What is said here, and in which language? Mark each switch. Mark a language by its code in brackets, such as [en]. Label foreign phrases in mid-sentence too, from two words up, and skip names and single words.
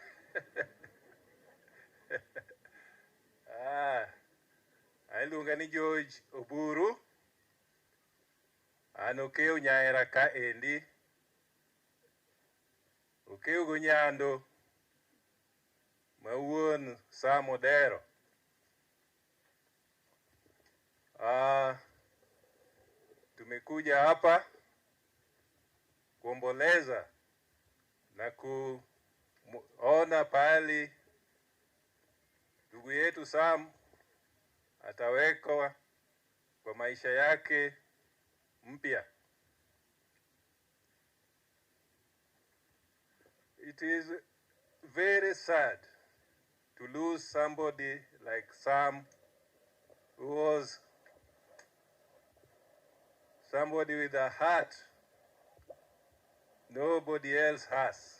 [luo] Iluonga ni George Oburu. An okeo nyaera ka endi. Okeo go Onyando. Mawuon Sam Odero. [sw] Tumekuja hapa kuomboleza na kuona pahali ndugu yetu Sam atawekwa kwa maisha yake mpya. [en] It is very sad to lose somebody like Sam, who was somebody with a heart nobody else has.